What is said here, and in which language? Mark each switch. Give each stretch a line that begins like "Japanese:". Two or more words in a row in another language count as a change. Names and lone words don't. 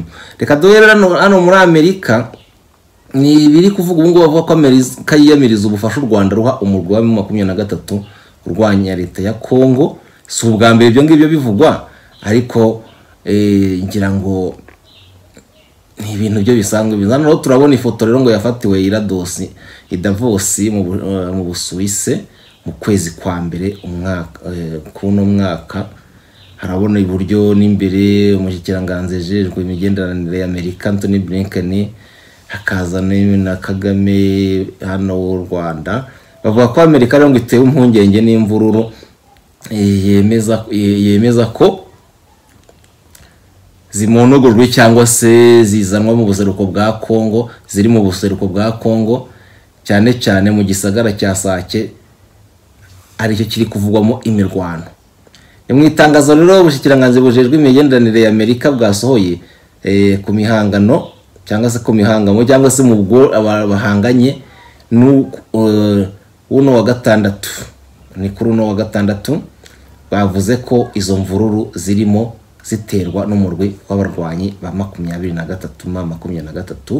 Rundi: Reka duhere hano muri Amerika, ni biri kuvuga ubu ngubu bavuga ko Amerika yiyamiriza ubufasha u Rwanda ruha umurwi wa M23 urwanya leta ya Kongo. Si ubwa mbere ibyo ngibyo bivugwa, ariko ngira ngo ni ibintu byo bisanzwe bizana. Turabona ifoto rero ngo yafatiwe i Davos mu Busuwise mu kwezi kwa mbere kuno mwaka. Harabona iburyo n'imbere umushikiranganze jejwe imigenderanire ya Amerika Anthony Blinken, hakaza na Kagame hano w'u Rwanda. Bavuga ko Amerika rero ngo itewe impungenge n'imvururu yemeza ko zimonogorwe cyangwa se zizanwa mu buseruko bwa Kongo, ziri mu buseruko bwa Kongo cyane mu gisagara cya Sake, aricyo kiri kuvugwamo imirwano. Mu itangazo rero ubushyikiranganze bujejwe imigenderanire ya Amerika bwasohoye ku mihangano cyangwa se ku mihangamo cyangwa se mu bwo bahanganye uno wa gatandatu, ni kuri uno wa gatandatu bavuze ko izo mvururu zirimo ziterwa n'umurwi w'abarwanyi ba 23.